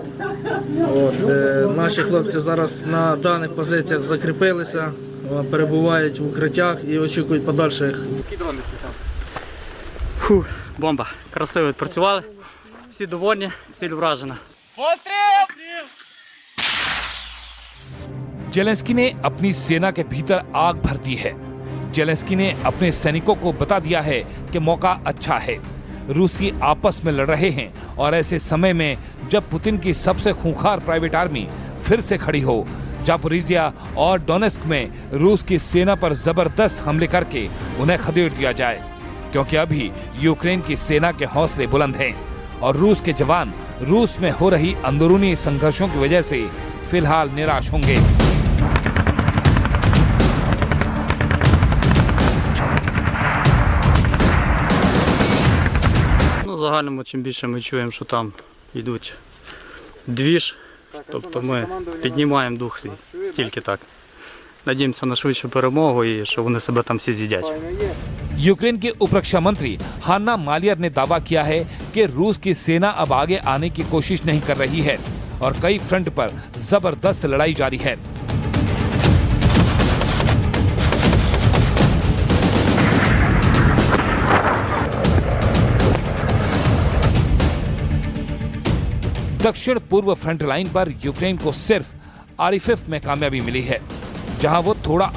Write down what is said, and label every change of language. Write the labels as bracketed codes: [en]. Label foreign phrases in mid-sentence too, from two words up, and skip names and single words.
[uk] Наші хлопці зараз на даних позиціях закріпилися, перебувають в укриттях і очікують подальших. Бомба. Красиво відпрацювали. Всі довольні, ціль вражена. [hi] जेलेंस्की ने अपनी सेना के भीतर आग भर दी है। जेलेंस्की ने अपने सैनिकों को बता दिया है कि मौका अच्छा है। रूसी आपस में लड़ रहे हैं और ऐसे समय में जब पुतिन की सबसे खूंखार प्राइवेट आर्मी फिर से खड़ी हो, जापोरिजिया और डोनेस्क में रूस की सेना पर जबरदस्त हमले करके उन्हें खदेड़ दिया जाए, क्योंकि अभी यूक्रेन की सेना के हौसले बुलंद हैं और रूस के जवान रूस में हो रही अंदरूनी संघर्षों की वजह से फिलहाल निराश होंगे। [uk] В загальному, чим більше ми чуємо, що там йдуть двіж, тобто ми піднімаємо дух свій, тільки так. Надіємося на швидшу перемогу і що вони себе там всі з'їдять. [hi] यूक्रेन के उपरक्षा मंत्री हान्ना मालियर ने दावा किया है कि रूस की सेना अब आगे आने की कोशिश नहीं कर रही है और कई फ्रंट पर जबरदस्त लड़ाई जारी है। दक्षिण पूर्व फ्रंट लाइन पर यूक्रेन को सिर्फ आरिफिफ में कामयाबी मिली है, जहां वो थोड़ा आगे